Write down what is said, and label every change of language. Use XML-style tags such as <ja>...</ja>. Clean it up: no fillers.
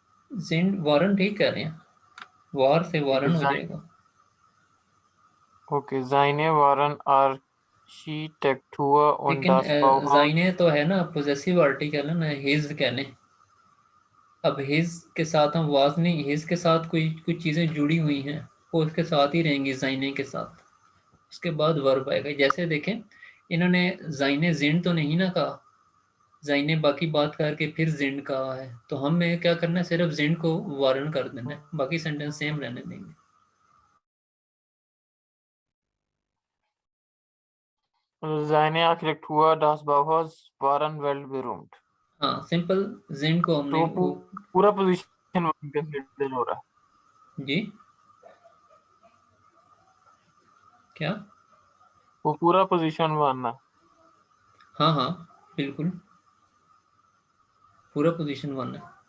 <hi>जिंड वारन ठीक कह रहे हैं, वार से ठीक है, वारन हो जाएगा।</hi> <de>ओके, seine waren Architektur und</de> <hi>लेकिन</hi> <de>das Bauhaus।</de> <hi>जाइने तो है ना, पोजेसिव आर्टिकल है ना, हिज कहने। अब हिज के साथ हम वाज नहीं, हिज के साथ कोई कुछ चीजें जुड़ी हुई हैं, वो उसके साथ ही रहेंगी जाइने के साथ। उसके बाद वर्ब आएगा। जैसे देखें, इन्होंने जाइने जिंड तो नहीं ना कहा, जाइने बाकी बात करके फिर जिंड कहा है, तो हमें क्या करना है, सिर्फ जिंड को वारन कर देना है, बाकी सेंटेंस सेम रहने देंगे।</hi> <de>Seine Architektur, das Bauhaus waren weltberühmt।</de> <hi>हाँ सिंपल, जिंड को हमने तो पूरा पोजीशन कंसीडर हो रहा जी क्या? वो पूरा पोजीशन मानना। हाँ हाँ बिल्कुल, पूरा पोजीशन वन है।</hi>